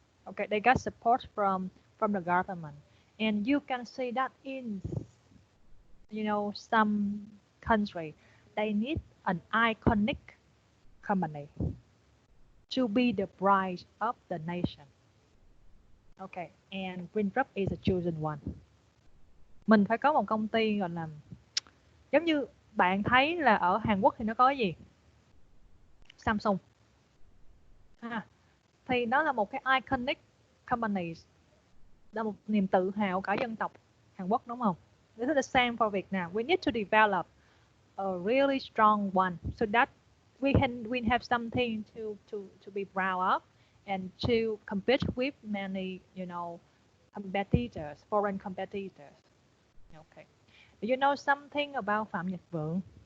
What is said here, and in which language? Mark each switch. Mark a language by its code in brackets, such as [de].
[en] Okay, they got support from the government, and you can see that in some country they need an iconic company to be the pride of the nation. Okay, and Winthrop is a chosen one. [vi] Mình phải có một công ty gọi là giống như bạn thấy là ở Hàn Quốc thì nó có gì? Samsung. Thì đó là một cái [en] iconic company, [vi] là một niềm tự hào cả dân tộc Hàn Quốc, đúng không? [en] This is the same for Vietnam. We need to develop a really strong one so that we have something to be proud of and to compete with many competitors, foreign competitors. Okay. Do you know something about Phạm Nhật Vượng?